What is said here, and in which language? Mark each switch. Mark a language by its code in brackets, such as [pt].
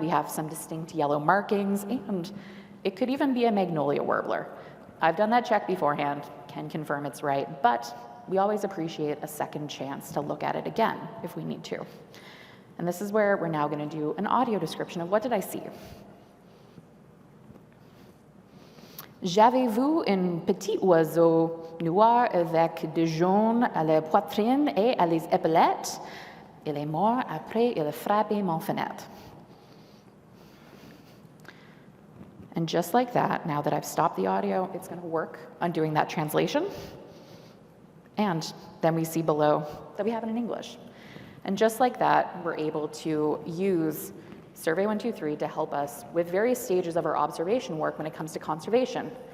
[en] We have some distinct yellow markings, and it could even be a magnolia warbler. I've done that check beforehand, can confirm it's right, but we always appreciate a second chance to look at it again if we need to. And this is where we're now going to do an audio description of what did I see. [fr] J'avais vu un petit oiseau noir avec des jaunes à la poitrine et à les épaulettes. Il est mort après il a frappé mon fenêtre. [en] And just like that, now that I've stopped the audio, it's going to work on doing that translation. And then we see below that we have it in English. And just like that, we're able to use Survey 123 to help us with various stages of our observation work when it comes to conservation.